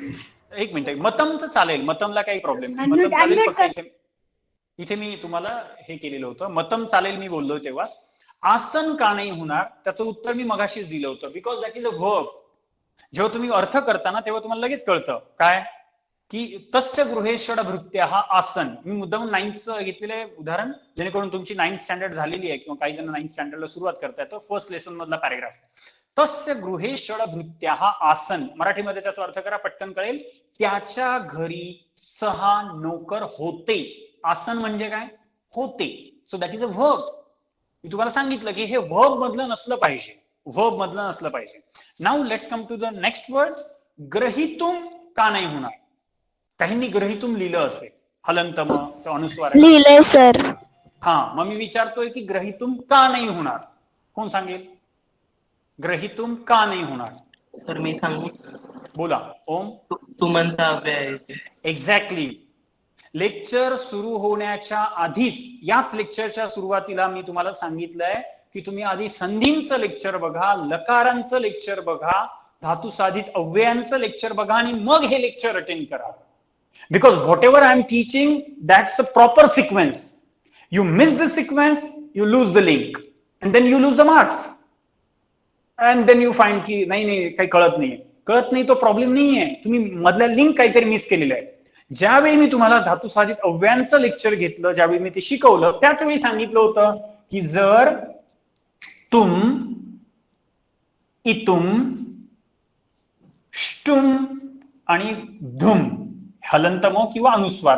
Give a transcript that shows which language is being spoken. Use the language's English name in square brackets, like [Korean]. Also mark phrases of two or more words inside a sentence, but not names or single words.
[Marathi] एक मिनिट. मतम तर चालेल. मतमला काही प्रॉब्लेम नाही. मतम चालेल. फक्त इथे मी तुम्हाला हे केलेलं होतं. मतम चालेल मी बोललो तेव्हा. आसन का नाही होणार त्याचं उत्तर मी मगाशीच दिलं होतं. [English] Because that is a verb. [Marathi] जेव्हा तुम्ही अर्थ करताना तेव्हा तुम्हाला लगेच कळतं काय की [Sanskrit] तस्य गृहे षडभृत्या हा आसन. [Marathi] मी मुद्दाम 9th घेतलेलं आहे उदाहरण, जेणेकरून तुमची [English] 9th standard [Marathi] झालेली आहे किंवा काही जण 9th स्टँडर्डला सुरुवात करताय. तर [English] first lesson [Marathi] मधला पॅरेग्राफ. [Sanskrit] तस्य गृहे षडभृत्या हा आसन. [Marathi] मराठीमध्ये त्याचा अर्थ करा, पटकन कळेल. त्याच्या घरी 6 नोकर होते. आसन म्हणजे काय? होते. [English] so that is a verb. [Marathi] मी तुम्हाला सांगितलं की हे वर्ब मधलं नसलं पाहिजे. वर्ब मधलं नसलं पाहिजे. [English] Now let's come to the next word. [Marathi] ग्रहितुम का नाही होणार? काहींनी ग्रहितुम लिहिलं असेल. हलंतम अनुस्वार लिहिलंय सर. हा, मग मी विचारतोय की ग्रहितुम का नाही होणार? कोण सांगेल? ग्रहितुम का नाही होणार? सर मी सांगू? बोला. ओम. तू म्हणता अव्यय. एक्झॅक्टली. लेक्चर सुरू होण्याच्या आधीच, याच लेक्चरच्या सुरुवातीला मी तुम्हाला सांगितलंय की तुम्ही आधी संधींचं लेक्चर बघा, लकारांचं लेक्चर बघा, धातू साधित अव्ययांचं लेक्चर बघा आणि मग हे लेक्चर अटेंड करा. [English] Because whatever I am teaching, that's a proper sequence. You miss the sequence, You lose the link and then you lose the marks. and then you find [Marathi] की नाही काही कळत नाहीये. कळत नाही तो प्रॉब्लेम नाहीये, तुम्ही मधल्या लिंक काहीतरी मिस केलेलं आहे. ज्यावेळी मी तुम्हाला धातू साधित अव्ययांचं लेक्चर घेतलं, ज्यावेळी मी ते शिकवलं, त्याच वेळी सांगितलं होतं की जर तुम, इतुम, श्टुम आणि धुम हलंतम किंवा अनुस्वार.